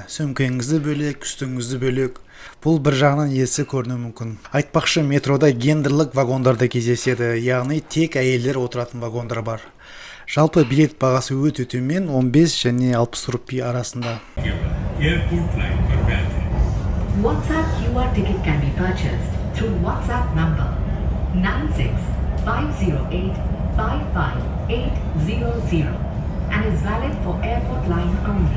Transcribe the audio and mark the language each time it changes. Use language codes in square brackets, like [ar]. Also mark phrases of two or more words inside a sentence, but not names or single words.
[kk] Сөмкеңізді бөлек, үстіңізді бөлек. Бұл бір жағынан есі көрінуі мүмкін. Айтпақшы, метрода гендерлік вагондар да кездеседі, яғни тек әйелдер отыратын вагондар бар. Жалпы билет бағасы өте төмен, 15 және 60 рупий арасында. [en] WhatsApp QR ticket can be purchased through WhatsApp number 965085580 and is valid for airport line only.